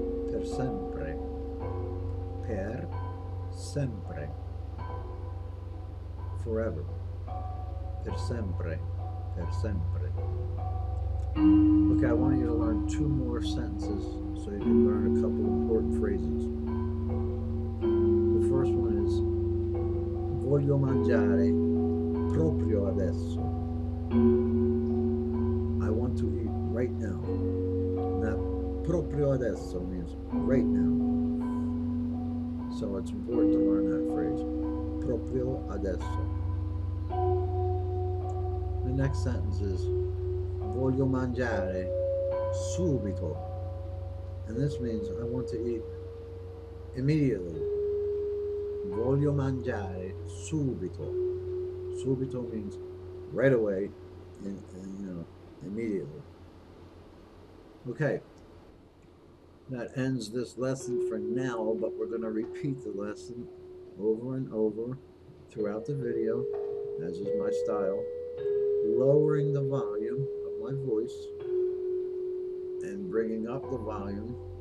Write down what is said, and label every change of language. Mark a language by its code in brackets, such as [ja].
[it] Per sempre. Per sempre. [en] Forever. [it] Per sempre. Per sempre. [en] Okay, I want you to learn 2 more sentences so you can learn a couple important phrases. The first one is [it] voglio mangiare proprio adesso. [en] I want to eat right now. That [it] proprio adesso [en] means right now. So it's important to learn that phrase. [it] Proprio adesso. [en] The next sentence is [it] voglio mangiare subito. [en] And this means I want to eat immediately. [it] Voglio mangiare subito. [en] Subito means right away and immediately. Okay. That ends this lesson for now, but we're going to repeat the lesson over and over throughout the video, as is my style, lowering the volume of my voice and bringing up the volume